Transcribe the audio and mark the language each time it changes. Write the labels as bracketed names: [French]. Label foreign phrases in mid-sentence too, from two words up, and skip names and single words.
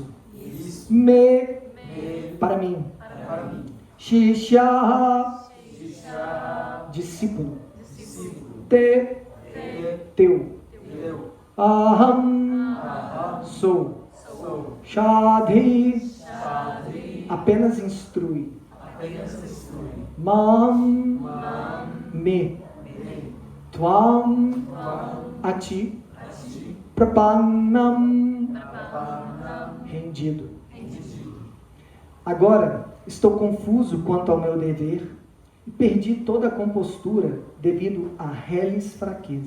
[Portuguese] Me, para mim. Shishya, discípulo. Te, teu. Aham, sou. Shadhi, apenas instrui. Mam, me. Tvam, a ti. Prapannam, rendido. Agora, estou confuso quanto ao meu dever e perdi toda a compostura devido à reles fraqueza.